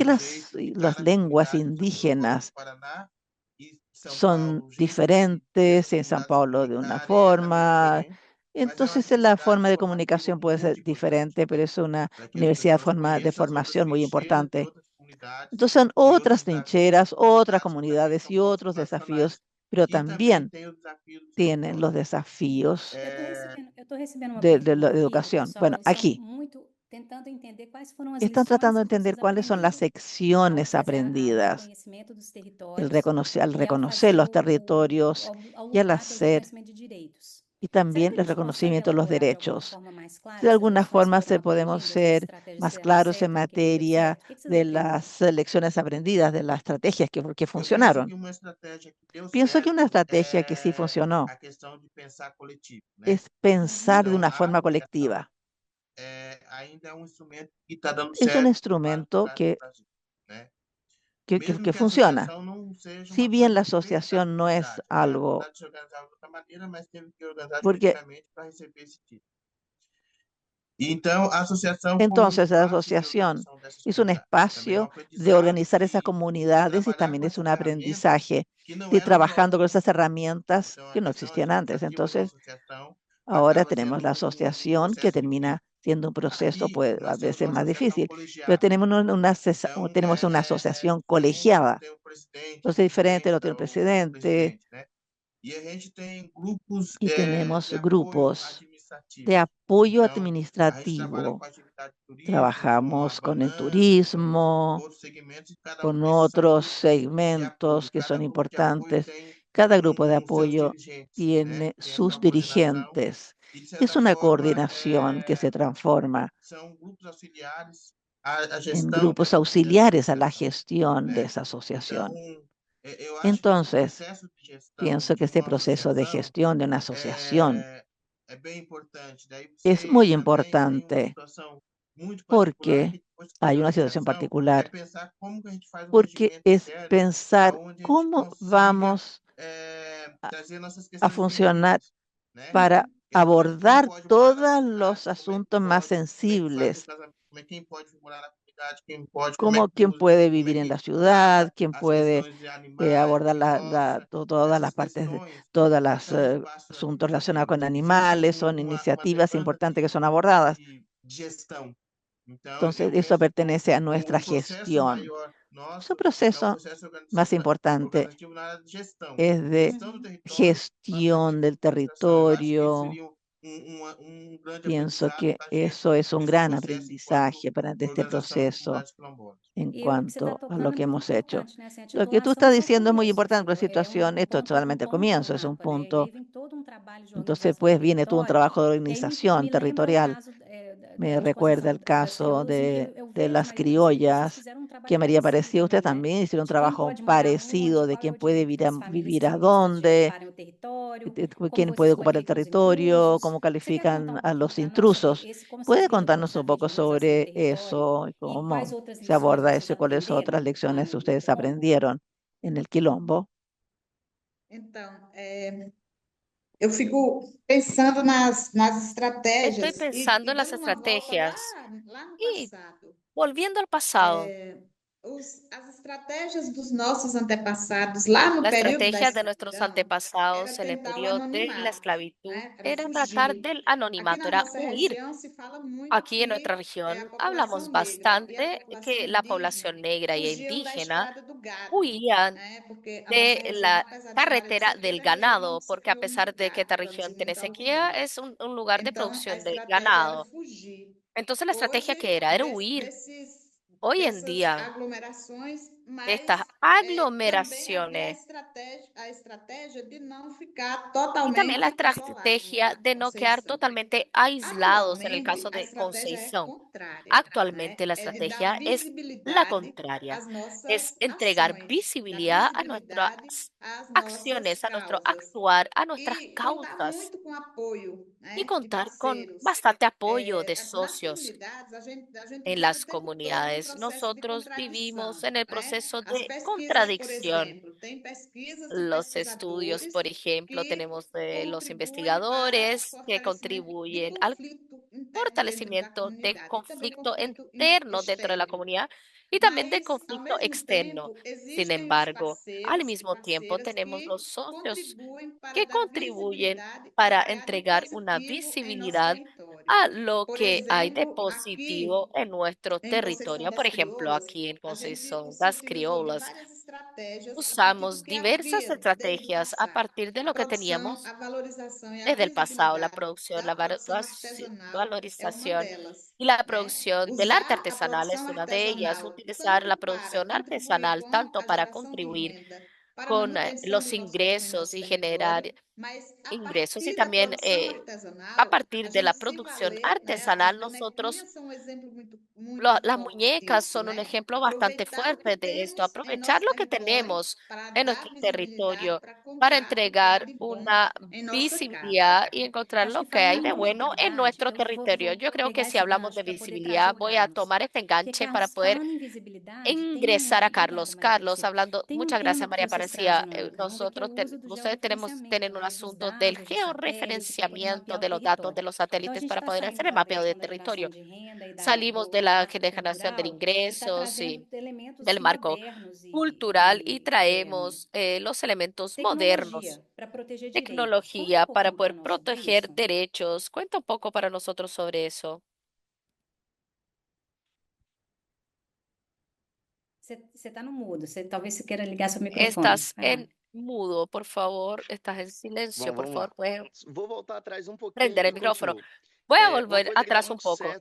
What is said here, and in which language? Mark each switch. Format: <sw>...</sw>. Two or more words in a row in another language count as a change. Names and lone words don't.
<pt>o jeito de</pt> <es>las</es> <pt>cada</pt> <es>lenguas</es> <pt>comunidade, por exemplo, eu falo do</pt> <es>indígenas</es> <pt>Paraná e São</pt> <es>son</es> <pt>Paulo, o jeito de as</pt> <es>diferentes, en San</es> <pt>comunidades se</pt> <es>Paulo de una</es> <pt>comunicarem também</pt> <es>forma.</es> <pt>diferente, mas é uma</pt> <es>Entonces, la</es> <pt>diversidade</pt> <es>forma de</es> <pt>formativa</pt> <es>comunicación puede ser</es> <pt>muito importante,</pt> <es>diferente, pero</es> <pt>né?</pt> <es>es una</es> <pt>Para que as</pt> <es>universidad</es> <pt>pessoas</pt> <es>de</es> <pt>conheçam as outras</pt> <es>formación muy</es> <pt>trincheiras de</pt> <es>importante.</es> <pt>outras comunidades</pt> <es>Entonces, son</es> <pt>e outros</pt> <es>otras</es> <pt>desafios</pt> <es>trincheras,</es> <pt>de</pt> <es>otras</es> <pt>comunidades que também</pt> <es>comunidades</es> <pt>são</pt> <es>y</es> <pt>povos</pt> <es>otros</es> <pt>nacionais</pt> <es>desafíos, pero</es> <pt>e também</pt> <es>también</es> <pt>tem o desafio dos</pt> <es>tienen los</es> <pt>quilombolas.</pt> <es>desafíos</es> <pt>Eu tô recebendo uma</pt> <es>de la</es> <pt>pergunta aqui do</pt> <es>educación.</es> <pt>pessoal,</pt> <es>Bueno,</es> <pt>eles estão</pt> <es>aquí</es> <pt>muito tentando entender quais foram as</pt> <es>están</es> <pt>lições</pt> <es>tratando de</es> <pt>que</pt> <es>entender</es> <pt>vocês</pt> <es>cuáles son las</es> <pt>aprenderam ao</pt> <es>secciones</es> <pt>fazer ao</pt> <es>aprendidas,</es> <pt>reconhecimento dos</pt> <es>al</es> <pt>territórios ao</pt> <es>reconocer</es> <pt>fazer</pt> <es>los territorios</es> <pt>ao</pt> <es>y al</es> <pt>lutar pelo</pt> <es>hacer,</es> <pt>reconhecimento de direitos.</pt> <es>y</es> <pt>Será</pt> <es>también</es> <pt>que a</pt> <es>el</es> <pt>gente consegue</pt> <es>reconocimiento de los</es> <pt>elaborar de alguma</pt> <es>derechos.</es> <pt>forma mais</pt> <es>De</es> <pt>clara essas</pt> <es>alguna</es> <pt>lições que</pt> <es>forma</es> <pt>foram</pt> <es>podemos</es> <pt>aprendidas, essas</pt> <es>ser</es> <pt>estratégias que</pt> <es>más</es> <pt>deram</pt> <es>claros en</es> <pt>certo, no que não deu</pt> <es>materia</es> <pt>certo? O que que vocês</pt> <es>de</es> <pt>aprenderam?</pt> <es>las lecciones aprendidas, de las estrategias que</es> <pt>Eu penso que</pt> <es>funcionaron.</es> <pt>uma estratégia que deu</pt> <es>Pienso que una</es> <pt>certo</pt> <es>estrategia que sí</es> <pt>é</pt> <es>funcionó</es> <pt>a questão de pensar coletivo, né?</pt> <es>es pensar de</es> <pt>Então,</pt> <es>una</es> <pt>a</pt> <es>forma</es> <pt>associação</pt> <es>colectiva.</es> <pt>ainda é um instrumento que está dando</pt> <es>Es un</es> <pt>certo em vários</pt> <es>instrumento</es> <pt>lugares do Brasil, né? Mesmo</pt> <es>que</es> <pt>que a</pt> <es>funciona.</es> <pt>associação não seja</pt> <es>Si</es> <pt>uma</pt> <es>bien</es> <pt>coisa</pt> <es>la</es> <pt>que veio da</pt> <es>asociación no es</es> <pt>comunidade, né? A</pt> <es>algo,</es> <pt>comunidade se organizava de outra maneira, mas teve que organizar</pt> <es>porque</es> <pt>juridicamente para receber esse título. Então, a associação foi um</pt> <es>entonces la</es> <pt>espaço de</pt> <es>asociación</es> <pt>organização dessas</pt> <es>es un</es> <pt>comunidades. Também é um</pt> <es>espacio de</es> <pt>aprendizado</pt> <es>organizar esas</es> <pt>de</pt> <es>comunidades y</es> <pt>trabalhar</pt> <es>también</es> <pt>com</pt> <es>es</es> <pt>essas</pt> <es>un</es> <pt>ferramentas</pt> <es>aprendizaje</es> <pt>que não</pt> <es>de</es> <pt>eram</pt> <es>trabajando con</es> <pt>próprias.</pt> <es>esas herramientas</es> <pt>Então, a</pt> <es>que no</es> <pt>questão</pt> <es>existían antes.</es> <pt>administrativa da</pt> <es>Entonces,</es> <pt>associação</pt> <es>ahora</es> <pt>acaba</pt> <es>tenemos</es> <pt>sendo</pt> <es>la</es> <pt>um</pt> <es>asociación que</es> <pt>processo difícil.</pt> <es>termina siendo un proceso,</es> <pt>Aqui,</pt> <es>pues a</es> <pt>nós temos</pt> <es>veces</es> <pt>uma</pt> <es>más</es> <pt>associação</pt> <es>difícil, pero</es> <pt>colegiada.</pt> <es>tenemos</es> <pt>Então,</pt> <es>tenemos una asociación</es> <pt>cada</pt> <es>colegiada.</es> <pt>tem um presidente,</pt> <es>Entonces, diferente lo</es> <pt>vice-presidente</pt> <es>tiene el</es> <pt>ou</pt> <es>presidente</es> <pt>presidente, né? E a gente tem grupos</pt> <es>y tenemos</es> <pt>de apoio</pt> <es>grupos</es> <pt>administrativo.</pt> <es>de apoyo</es> <pt>Então, a gente trabalha</pt> <es>administrativo.</es> <pt>com atividade de turismo, com a</pt> <es>Trabajamos con el</es> <pt>banana, com</pt> <es>turismo,</es> <pt>outros segmentos, e cada um</pt> <es>con</es> <pt>desses são</pt> <es>otros</es> <pt>grupos de</pt> <es>segmentos</es> <pt>apoio.</pt> <es>que</es> <pt>Cada</pt> <es>son</es> <pt>grupo de apoio</pt> <es>importantes.</es> <pt>tem</pt> <es>Cada grupo de</es> <pt>seus</pt> <es>apoyo</es> <pt>dirigentes, né?</pt> <es>tiene</es> <pt>Tem a sua</pt> <es>sus</es> <pt>coordenação</pt> <es>dirigentes.</es> <pt>e, de</pt> <es>Es</es> <pt>certa</pt> <es>una</es> <pt>forma,</pt> <es>coordinación que se transforma</es> <pt>são grupos auxiliares à</pt> <es>en</es> <pt>gestão</pt> <es>grupos</es> <pt>dessa</pt> <es>auxiliares a la</es> <pt>associação,</pt> <es>gestión de</es> <pt>né?</pt> <es>esa</es> <pt>Então,</pt> <es>asociación.</es> <pt>eu acho que esse</pt> <es>Entonces,</es> <pt>processo de gestão</pt> <es>pienso que</es> <pt>de</pt> <es>este</es> <pt>uma</pt> <es>proceso de</es> <pt>associação</pt> <es>gestión de una asociación</es> <pt>é bem importante. Daí</pt> <es>es</es> <pt>você</pt> <es>muy</es> <pt>também tem uma</pt> <es>importante</es> <pt>situação muito particular</pt> <es>porque</es> <pt>que depois de</pt> <es>hay</es> <pt>criar a</pt> <es>una situación</es> <pt>associação é</pt> <es>particular,</es> <pt>pensar como que a gente faz um</pt> <es>porque</es> <pt>regimento</pt> <es>es</es> <pt>interno</pt> <es>pensar</es> <pt>onde a gente</pt> <es>cómo</es> <pt>consiga</pt> <es>vamos</es> <pt>trazer nossas</pt> <es>a</es> <pt>questões</pt> <es>funcionar</es> <pt>sensíveis, né?</pt> <es>para</es> <pt>Que a gente sabe quem</pt> <es>abordar</es> <pt>pode morar na</pt> <es>todos</es> <pt>comunidade,</pt> <es>los</es> <pt>como é que</pt> <es>asuntos más</es> <pt>pode, como é que faz o</pt> <es>sensibles,</es> <pt>casamento, como é quem pode morar na comunidade, quem pode, como é</pt> <es>como</es> <pt>que</pt> <es>quién</es> <pt>usa,</pt> <es>puede</es> <pt>como é</pt> <es>vivir en la</es> <pt>que</pt> <es>ciudad,</es> <pt>trata</pt> <es>quién</es> <pt>as</pt> <es>puede</es> <pt>questões de animais,</pt> <es>abordar</es> <pt>quem gosta</pt> <es>todas las</es> <pt>dessas</pt> <es>partes,</es> <pt>questões.</pt> <es>todas las</es> <pt>Então, esse passo</pt> <es>asuntos relacionados</es> <pt>administrativo</pt> <es>con</es> <pt>sempre foi</pt> <es>animales, son</es> <pt>uma</pt> <es>iniciativas</es> <pt>demanda</pt> <es>importantes que son abordadas.</es> <pt>de gestão. Então,</pt> <es>Entonces,</es> <pt>eu</pt> <es>eso</es> <pt>penso que</pt> <es>pertenece a nuestra</es> <pt>o processo</pt> <es>gestión.</es> <pt>maior</pt> <es>Su</es> <pt>nosso é o</pt> <es>proceso</es> <pt>processo</pt> <es>más importante</es> <pt>organizativo na área de gestão.</pt> <es>es de</es> <pt>Gestão do território para fazer</pt> <es>gestión del</es> <pt>administração. Eu acho que esse</pt> <es>territorio,</es> <pt>seria grande</pt> <es>Pienso</es> <pt>aprendizado</pt> <es>que</es> <pt>para a gente</pt> <es>eso es un</es> <pt>nesse</pt> <es>gran</es> <pt>processo</pt> <es>aprendizaje de</es> <pt>de</pt> <es>este</es> <pt>organização das</pt> <es>proceso</es> <pt>comunidades quilombolas.</pt> <es>en</es> <pt>E o que você está</pt> <es>cuanto a lo</es> <pt>tocando é</pt> <es>que</es> <pt>muito</pt> <es>hemos hecho.</es> <pt>importante, né? Assim, a</pt> <es>Lo que tú</es> <pt>titulação é</pt> <es>estás</es> <pt>só o</pt> <es>diciendo es muy</es> <pt>começo,</pt> <es>importante</es> <pt>assim,</pt> <es>para la situación. Esto es</es> <pt>um</pt> <es>solamente el</es> <pt>ponto no</pt> <es>comienzo, es un</es> <pt>mapa, né? E</pt> <es>punto.</es> <pt>aí vem todo um trabalho de</pt> <es>Entonces,</es> <pt>organização do</pt> <es>pues viene todo un</es> <pt>território,</pt> <es>trabajo de</es> <pt>e aí</pt> <es>organización</es> <pt>me lembra o</pt> <es>territorial.</es> <pt>caso</pt> <es>Me</es> <pt>da</pt> <es>recuerda</es> <pt>exposição</pt> <es>el</es> <pt>das</pt> <es>caso</es> <pt>crioulas, em que eu</pt> <es>de</es> <pt>vejo</pt> <es>las</es> <pt>na Ilha, vocês</pt> <es>criollas,</es> <pt>fizeram um trabalho</pt> <es>que María</es> <pt>parecido</pt> <es>parecía, usted</es> <pt>também, né?</pt> <es>también hicieron un</es> <pt>De quem</pt> <es>trabajo</es> <pt>pode morar onde,</pt> <es>parecido, de</es> <pt>qual é</pt> <es>quién</es> <pt>o</pt> <es>puede</es> <pt>direito das famílias</pt> <es>vivir a</es> <pt>quilistas de</pt> <es>dónde,</es> <pt>ocuparem o território,</pt> <es>como quién</es> <pt>vocês</pt> <es>puede ocupar el</es> <pt>conectam os</pt> <es>territorio,</es> <pt>intrusos.</pt> <es>cómo</es> <pt>Você quer contar</pt> <es>califican</es> <pt>um</pt> <es>a</es> <pt>pouquinho</pt> <es>los</es> <pt>para nós sobre</pt> <es>intrusos.</es> <pt>esse, como vocês</pt> <es>¿Puede</es> <pt>lidam com o</pt> <es>contarnos un</es> <pt>processo de</pt> <es>poco</es> <pt>organização do</pt> <es>sobre</es> <pt>território</pt> <es>eso y</es> <pt>e quais</pt> <es>cómo</es> <pt>outras</pt> <es>se</es> <pt>lições</pt> <es>aborda</es> <pt>vocês</pt> <es>eso y cuáles</es> <pt>aprenderam</pt> <es>otras</es> <pt>lá</pt> <es>lecciones</es> <pt>no</pt> <es>ustedes</es> <pt>Quilombo?</pt> <es>aprendieron en el Quilombo?</es> <pt>Então, eu fico pensando nas</pt> <es>Estoy</es> <pt>estratégias e</pt> <es>pensando en las</es> <pt>dando uma volta</pt> <es>estrategias</es> <pt>lá no</pt> <es>y</es> <pt>passado.</pt> <es>volviendo al pasado.</es> <pt>As estratégias dos nossos antepassados lá no</pt> <es>La</es> <pt>período da</pt> <es>estrategia de nuestros</es> <pt>escravidão era</pt> <es>antepasados en el</es> <pt>tentar o</pt> <es>periodo de la</es> <pt>anonimato,</pt> <es>esclavitud</es> <pt>né? Era</pt> <es>era tratar</es> <pt>fugir.</pt> <es>del</es> <pt>Aqui</pt> <es>anonimato,</es> <pt>na</pt> <es>era</es> <pt>nossa</pt> <es>huir.</es> <pt>região se fala muito</pt> <es>Aquí en nuestra</es> <pt>que a</pt> <es>región</es> <pt>população</pt> <es>hablamos</es> <pt>negra e a</pt> <es>bastante</es> <pt>população</pt> <es>que la población</es> <pt>indígena</pt> <es>negra y</es> <pt>fugiam da</pt> <es>indígena</es> <pt>estrada do gado,</pt> <es>huían</es> <pt>né? Porque a nossa</pt> <es>de</es> <pt>região,</pt> <es>la</es> <pt>apesar de ser uma área de</pt> <es>carretera del</es> <pt>sequeira, é a região</pt> <es>ganado,</es> <pt>onde se</pt> <es>porque a</es> <pt>criou muito</pt> <es>pesar de que esta</es> <pt>gado,</pt> <es>región</es> <pt>produziu</pt> <es>tiene</es> <pt>muito</pt> <es>sequía,</es> <pt>algodão.</pt> <es>es un lugar de</es> <pt>Então, a</pt> <es>producción de</es> <pt>estratégia era</pt> <es>ganado.</es> <pt>fugir.</pt> <es>Entonces la estrategia que</es> <pt>Hoje,</pt> <es>era huir. Hoy en</es> <pt>dessas</pt> <es>día,</es> <pt>aglomerações,</pt> <es>estas</es> <pt>mas também</pt> <es>aglomeraciones</es> <pt>a estratégia de não ficar</pt> <es>y también la</es> <pt>totalmente isolado,</pt> <es>estrategia</es> <pt>né,</pt> <es>de no quedar</es> <pt>Conceição.</pt> <es>totalmente aislados en el</es> <pt>Atualmente,</pt> <es>caso</es> <pt>a</pt> <es>de</es> <pt>estratégia é</pt> <es>Conceição.</es> <pt>contrária, né?</pt> <es>Actualmente la</es> <pt>É de dar</pt> <es>estrategia es la</es> <pt>visibilidade</pt> <es>contraria,</es> <pt>às</pt> <es>es</es> <pt>nossas</pt> <es>entregar</es> <pt>ações, dar</pt> <es>visibilidad a nuestras</es> <pt>visibilidade às nossas</pt> <es>acciones, a nuestro</es> <pt>causas</pt> <es>actuar, a nuestras</es> <pt>e contar</pt> <es>causas</es> <pt>muito com apoio,</pt> <es>y</es> <pt>né,</pt> <es>de contar con</es> <pt>parceiros.</pt> <es>bastante apoyo de</es> <pt>Nas</pt> <es>socios</es> <pt>comunidades, a gente</pt> <es>en</es> <pt>vive o</pt> <es>las</es> <pt>tempo todo um</pt> <es>comunidades.</es> <pt>processo de</pt> <es>Nosotros vivimos</es> <pt>contradição,</pt> <es>en el</es> <pt>né?</pt> <es>proceso</es> <pt>As</pt> <es>de</es> <pt>pesquisas, por</pt> <es>contradicción.</es> <pt>exemplo, tem pesquisas de</pt> <es>Los estudios,</es> <pt>pesquisadores</pt> <es>por ejemplo,</es> <pt>que</pt> <es>tenemos los</es> <pt>contribuem para o</pt> <es>investigadores que</es> <pt>fortalecimento de</pt> <es>contribuyen al</es> <pt>conflito interno dentro da</pt> <es>fortalecimiento de</es> <pt>comunidade e também</pt> <es>conflicto</es> <pt>conflito</pt> <es>interno dentro de la</es> <pt>externo.</pt> <es>comunidad y también de</es> <pt>Mas, ao</pt> <es>conflicto</es> <pt>mesmo</pt> <es>externo.</es> <pt>tempo,</pt> <es>Sin</es> <pt>existem os</pt> <es>embargo, al</es> <pt>parceiros e</pt> <es>mismo tiempo</es> <pt>parceiras</pt> <es>tenemos</es> <pt>que</pt> <es>los socios</es> <pt>contribuem para</pt> <es>que</es> <pt>dar</pt> <es>contribuyen</es> <pt>visibilidade ao</pt> <es>para</es> <pt>que há de</pt> <es>entregar una</es> <pt>positivo em nosso</pt> <es>visibilidad</es> <pt>território.</pt> <es>a lo</es> <pt>Por</pt> <es>que hay de</es> <pt>exemplo,</pt> <es>positivo</es> <pt>aqui</pt> <es>en nuestro</es> <pt>em Conceição</pt> <es>territorio.</es> <pt>das</pt> <es>Por ejemplo,</es> <pt>Crioulas,</pt> <es>aquí en</es> <pt>a gente</pt> <es>Conceição</es> <pt>se</pt> <es>das</es> <pt>utilizou de</pt> <es>Crioulas,</es> <pt>várias estratégias a partir do</pt> <es>usamos</es> <pt>que</pt> <es>diversas</es> <pt>havia desde o</pt> <es>estrategias a</es> <pt>passado.</pt> <es>partir de</es> <pt>A</pt> <es>lo que</es> <pt>produção, a</pt> <es>teníamos</es> <pt>valorização e a</pt> <es>desde el pasado, la</es> <pt>visibilidade</pt> <es>producción,</es> <pt>da</pt> <es>la</es> <pt>produção artesanal é uma</pt> <es>valorización</es> <pt>delas,</pt> <es>y la</es> <pt>né?</pt> <es>producción del arte</es> <pt>Usar a</pt> <es>artesanal</es> <pt>produção</pt> <es>es una de ellas.</es> <pt>artesanal</pt> <es>Utilizar la</es> <pt>tanto para</pt> <es>producción</es> <pt>contribuir</pt> <es>artesanal</es> <pt>com</pt> <es>tanto</es> <pt>a</pt> <es>para</es> <pt>geração de</pt> <es>contribuir</es> <pt>renda, para a</pt> <es>con</es> <pt>manutenção</pt> <es>los</es> <pt>do nosso povo em</pt> <es>ingresos</es> <pt>nosso</pt> <es>y</es> <pt>território,</pt> <es>generar</es> <pt>mas a</pt> <es>ingresos y</es> <pt>partir da</pt> <es>también</es> <pt>produção</pt> <es>a</es> <pt>artesanal, a</pt> <es>partir de la</es> <pt>gente se</pt> <es>producción</es> <pt>valer, né? As</pt> <es>artesanal nosotros</es> <pt>bonequinhas são um exemplo muito</pt> <es>las</es> <pt>forte</pt> <es>muñecas</es> <pt>disso,</pt> <es>son un</es> <pt>né?</pt> <es>ejemplo bastante</es> <pt>Aproveitar o que</pt> <es>fuerte de esto,</es> <pt>temos em</pt> <es>aprovechar</es> <pt>nosso</pt> <es>lo que</es> <pt>território</pt> <es>tenemos</es> <pt>para</pt> <es>en</es> <pt>dar</pt> <es>nuestro</es> <pt>visibilidade,</pt> <es>territorio</es> <pt>para</pt> <es>para</es> <pt>contar o que há</pt> <es>entregar</es> <pt>de bom</pt> <es>una</es> <pt>em nossa casa.</pt> <es>visibilidad y encontrar</es> <pt>Acho</pt> <es>lo</es> <pt>que</pt> <es>que hay</es> <pt>falando em</pt> <es>de bueno en</es> <pt>visibilidade,</pt> <es>nuestro</es> <pt>eu</pt> <es>territorio.</es> <pt>vou</pt> <es>Yo creo que</es> <pt>pegar</pt> <es>si</es> <pt>esse</pt> <es>hablamos</es> <pt>gancho</pt> <es>de</es> <pt>para poder estar</pt> <es>visibilidad, voy a</es> <pt>jogando.</pt> <es>tomar este</es> <pt>Porque,</pt> <es>enganche para</es> <pt>Carlos,</pt> <es>poder</es> <pt>falando em visibilidade,</pt> <es>ingresar a</es> <pt>obrigada,</pt> <es>Carlos.</es> <pt>Maria</pt> <es>Carlos,</es> <pt>Aparecida.</pt> <es>hablando,</es> <pt>Tem um</pt> <es>muchas</es> <pt>tema</pt> <es>gracias,</es> <pt>que</pt> <es>María</es> <pt>vocês trazem</pt> <es>Parecía.</es> <pt>no Quilombo, que é o</pt> <es>Nosotros,</es> <pt>uso do</pt> <es>ustedes tienen</es> <pt>georreferenciamento,</pt> <es>un</es> <pt>né, dos</pt> <es>asunto del</es> <pt>dados, de satélite, para poder</pt> <es>georreferenciamiento</es> <pt>mapear o</pt> <es>de los datos</es> <pt>território.</pt> <es>de los</es> <pt>Então, a</pt> <es>satélites</es> <pt>gente</pt> <es>para</es> <pt>está</pt> <es>poder hacer</es> <pt>saindo</pt> <es>el</es> <pt>da</pt> <es>mapeo</es> <pt>questão</pt> <es>del</es> <pt>da geração</pt> <es>territorio.</es> <pt>de renda e</pt> <es>Salimos</es> <pt>do</pt> <es>de la</es> <pt>marco</pt> <es>generación del</es> <pt>cultural e está</pt> <es>ingresos y</es> <pt>trazendo elementos</pt> <es>del marco</es> <pt>modernos</pt> <es>cultural y traemos los elementos modernos,</es> <pt>tecnologia para proteger direito. Conta um</pt> <es>tecnología para</es> <pt>pouquinho para</pt> <es>poder</es> <pt>nós sobre</pt> <es>proteger</es> <pt>isso.</pt> <es>derechos. Cuenta un poco para nosotros sobre eso.</es> <pt>Você está no mudo, talvez você queira ligar seu microfone.</pt> <es>Estás</es> <pt>Vai lá.</pt> <es>en mudo, por favor. Estás en silencio,</es> <pt>Bom,</pt> <es>por</es> <pt>vamos</pt> <es>favor.</es> <pt>lá.</pt> <es>Puedes</es> <pt>Vou voltar atrás um pouquinho</pt> <es>prender el</es> <pt>e</pt> <es>micrófono.</es> <pt>continuo.</pt> <es>Voy a</es> <pt>Uma</pt> <es>volver</es> <pt>coisa que dá</pt> <es>atrás un</es> <pt>muito</pt> <es>poco.</es>